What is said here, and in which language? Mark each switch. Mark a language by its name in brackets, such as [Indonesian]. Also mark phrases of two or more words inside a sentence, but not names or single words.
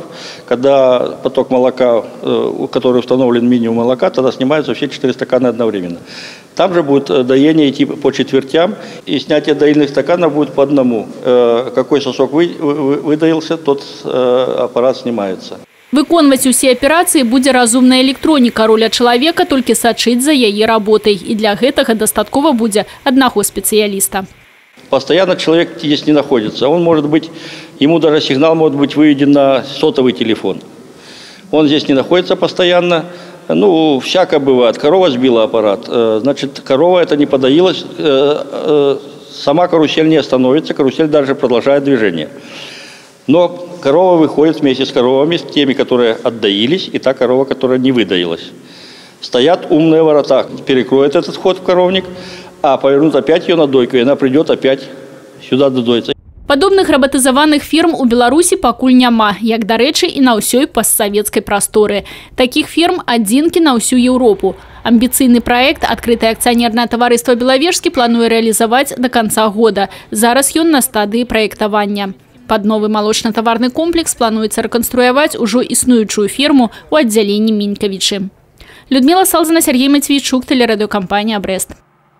[Russian] Когда поток молока, который установлен минимум молока, тогда снимаются все 4 стакана одновременно. Там же будет доение идти по четвертям, и снятие доильных стаканов будет по одному. Какой сосок выдаился, тот аппарат снимается. [Belarusian] Выконваць усе аперацыі будзе разумная электроніка, роля чалавека толькі сачыць за яе работай. І для гэтага дастаткова будзе аднаго спецыяліста. [Russian] Постоянно человек здесь не находится. Он может быть, ему даже сигнал может быть выведен на сотовый телефон. Он здесь не находится постоянно. Ну, всякое бывает. Корова сбила аппарат. Значит, корова это не подоилась. Сама карусель не остановится. Карусель даже продолжает движение. Но корова выходит вместе с коровами, с теми, которые отдоились, и та корова, которая не выдоилась. Стоят умные ворота, перекроют этот вход в коровник, а повернут опять ее на дойку, и она придет опять сюда додоиться. [Belarusian] Падобных рабатызаваных ферм у Беларусі пакуль няма, як, дарэчы, і на ўсёй постсавецкай прасторы. Таких ферм адзінкі на ўсю Еўропу. Амбіцыйны праект «Адкрытае акцыянернае таварыства «Белавежскі» плануе рэалізаваць [Russian] до конца года. [Belarusian] Зараз ён на стадыі праектавання. [Russian] Под новый молочно-товарный комплекс [Belarusian] плануецца рэканструяваць ужо існуючую ферму у аддзяленні Мінькавічы. [Russian] Людмила Салзина, Сергей Матвейчук, телерадиокомпания «Брест».